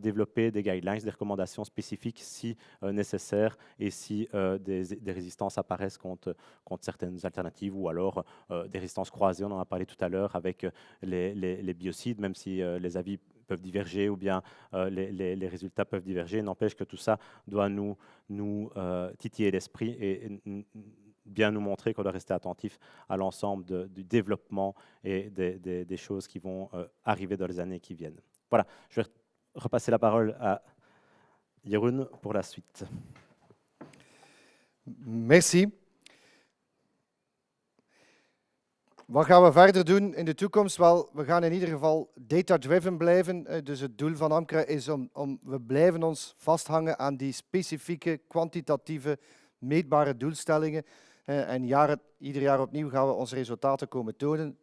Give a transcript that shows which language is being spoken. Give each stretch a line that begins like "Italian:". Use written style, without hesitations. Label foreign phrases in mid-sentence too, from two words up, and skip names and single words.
French: développer des guidelines, des recommandations spécifiques si nécessaire et si des résistances apparaissent contre certaines alternatives ou alors des résistances croisées, on en a parlé tout à l'heure avec les biocides, même si les avis peuvent diverger ou bien les résultats peuvent diverger, n'empêche que tout ça doit nous titiller l'esprit et bien nous montrer qu'on doit rester attentif à l'ensemble du développement et des choses qui vont arriver dans les années qui viennent. Voilà, je vais repasser la parole à Jeroen pour la suite. Merci.
Dutch: Wat gaan we verder doen in de toekomst? Wel, we gaan in ieder geval data-driven blijven. Dus het doel van AMCRA is we blijven ons vasthangen aan die specifieke, kwantitatieve, meetbare doelstellingen. En ieder jaar opnieuw gaan we onze resultaten komen tonen.